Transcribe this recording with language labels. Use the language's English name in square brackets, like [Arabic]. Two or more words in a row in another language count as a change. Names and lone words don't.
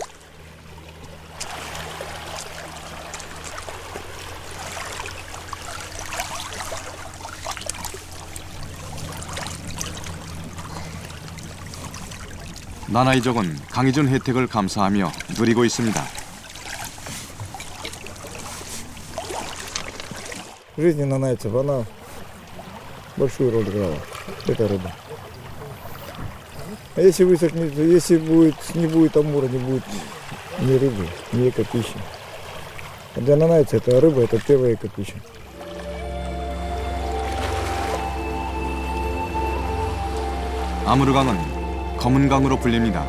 [Korean] 나나이족은 강이 준 혜택을 감사하며 누리고 있습니다. [Russian] В жизни нанайцев она большую роль играла, эта рыба. А если высохнет, если не будет амура, не будет ни рыбы, ни экопищи. А для нанайца это рыба, это первая экопища. [Korean] 아무르강은 검은 강으로 불립니다.